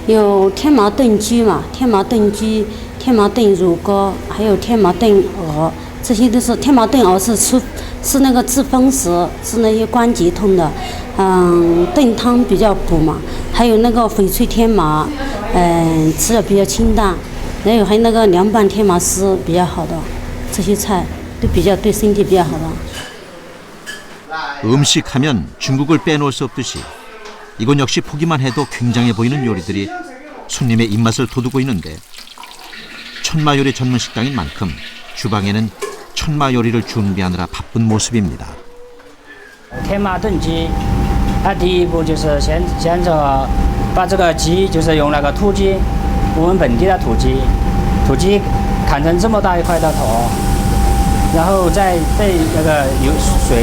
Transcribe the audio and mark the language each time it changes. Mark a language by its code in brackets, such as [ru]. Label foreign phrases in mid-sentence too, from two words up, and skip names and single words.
[zh] 有天麻炖鸡嘛，天麻炖鸡、天麻炖乳鸽，还有天麻炖鹅，这些都是天麻炖鹅是那个治风湿，是那些关节痛的。炖汤比较补嘛，还有那个翡翠天麻，吃的比较清淡，还有那个凉拌天麻丝比较好的，这些菜都比较对身体比较好的。 [ko] 음식하면 중국을 빼놓을 수 없듯이 이곳 역시 보기만 해도 굉장해 보이는 요리들이 손님의 입맛을 돋우고 있는데 천마 요리 전문 식당인 만큼 주방에는 천마 요리를 준비하느라 바쁜 모습입니다. [zh] 天麻炖鸡，它第一步就是先把这个鸡就是用那个土鸡，我们本地的土鸡砍成这么大一块的头，然后再那个有水。